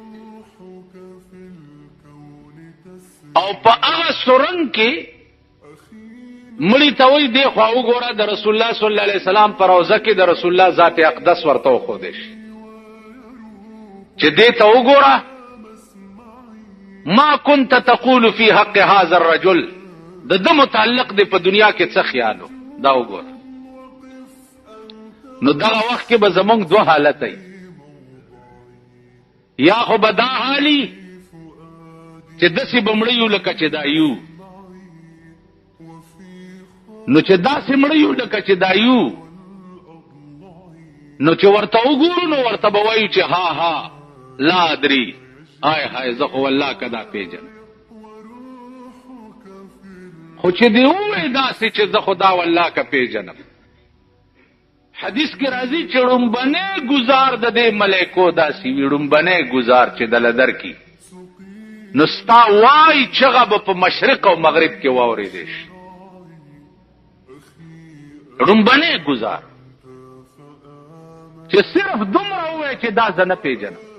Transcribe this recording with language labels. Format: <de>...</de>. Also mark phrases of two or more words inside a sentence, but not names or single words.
<ps>او په هغه سرنګ کې مړی ته وایي دی خو وګوره د رسول الله</ps> <ar>صلی الله علیه وسلم</ar> <ps>پر روضه کې د رسول الله ذات اقدس ورته وښودی شي چې دې ته وګوره</ps> <ar>ما كنت تقول في حق هذا الرجل،</ar> <ps>د ده متعلق دی په دنیا کې څه خیالو دا وګوره. نو دغه وخت کې به زمونږ دوه حالت ای، یا خو به دا حالي چې داسې به مړه یو لکه چې دا یو، نو چې داسې مړه یو لکه چې دا یو، نو چې ورته وګورو نو ورته به وایو چې ها ها</ps> <ar>لا ادري،</ar> <ps>هاي هاي زه خو والله کدا پیژن، خو چې دی ووایي داسې چې زه خو دا والله که پیژنم. حدیث کې راځي چې ړومبنی ګزار د دې ملایکو داسې وي، ړومبنی ګزار چې دله درکي نو ستا وای چغه به په مشرق او مغرب کې واورېدی شي، ړومبنی ګزار چې صرف دومره ووایي چې دا زه نه پیژنم.</ps>